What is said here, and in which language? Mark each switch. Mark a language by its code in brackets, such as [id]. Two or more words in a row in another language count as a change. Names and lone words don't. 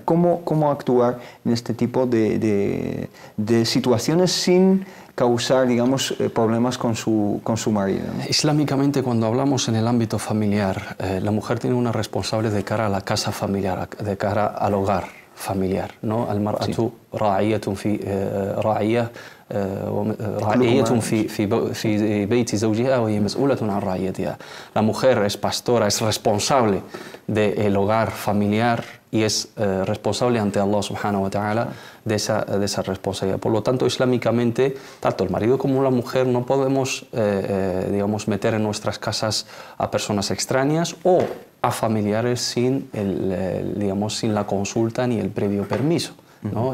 [es] ¿Cómo actuar en este tipo de situaciones sin causar, digamos, problemas con su marido, ¿no? Islámicamente, cuando hablamos en el ámbito familiar, la mujer tiene una responsable de cara a la casa familiar, de cara al hogar familiar, ¿no? [ar] المرأة راعية في رعية في بيت زوجها وهي مسؤولة عن رعيتها. [es] La mujer es pastora, es responsable del hogar familiar y es responsable ante Allah [ar] سبحانه وتعالى [es] de esa responsabilidad. Por lo tanto, islámicamente, tanto el marido como la mujer no podemos digamos, meter en nuestras casas a personas extrañas o a familiares sin la consulta ni el previo permiso, ¿no?